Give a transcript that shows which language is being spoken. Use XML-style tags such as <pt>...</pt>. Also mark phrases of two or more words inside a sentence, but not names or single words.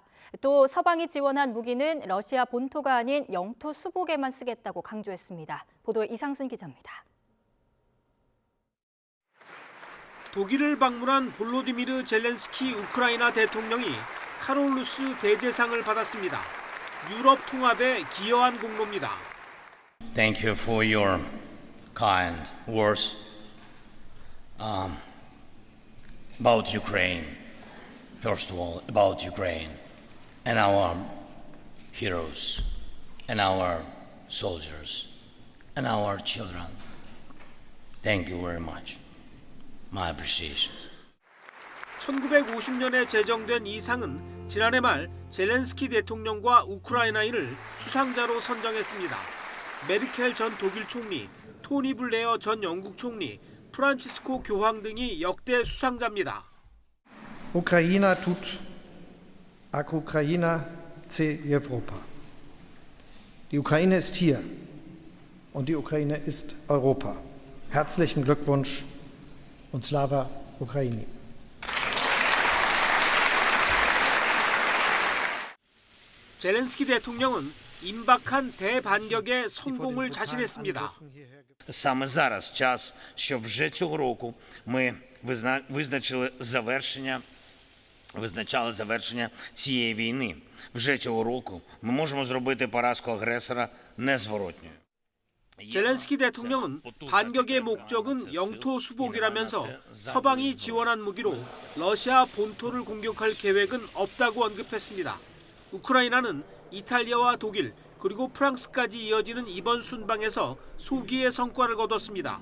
<ko>또 서방이 지원한 무기는 러시아 본토가 아닌 영토 수복에만 쓰겠다고 강조했습니다. 보도에 이상순 기자입니다. 독일을 방문한 볼로디미르 젤렌스키 우크라이나 대통령이 카롤루스 대제상을 받았습니다. 유럽 통합에 기여한 공로입니다.</ko> <en>Thank you for your kind words about Ukraine. First of all, about Ukraine and our heroes and our soldiers and our children. Thank you very much. My appreciation.</en> <ko>1950년에 제정된 이 상은 지난해 말 젤렌스키 대통령과 우크라이나인을 수상자로 선정했습니다. 메르켈 전 독일 총리, 토니 블레어 전 영국 총리, 프란치스코 교황 등이 역대 수상자입니다.</ko> <uk>Україна тут, як Україна це Європа.</uk> <de>Die Ukraine ist hier und die Ukraine ist Europa. Herzlichen Glückwunsch und</de> <uk>Слава Україні.</uk> <ko>젤렌스키 대통령은 임박한 대반격에 성공을 자신했습니다.</ko> <uk>Саме зараз час, щоб вже цього року ми визначали завершення цієї війни. Вже цього року ми можемо зробити поразку агресора незворотньою.</uk> <ko>젤렌스키 대통령은 반격의 목적은 영토 수복이라면서 서방이 지원한 무기로 러시아 본토를 공격할 계획은 없다고 언급했습니다. 우크라이나는 이탈리아와 독일 그리고 프랑스까지 이어지는 이번 순방에서 소기의 성과를 거뒀습니다.</ko>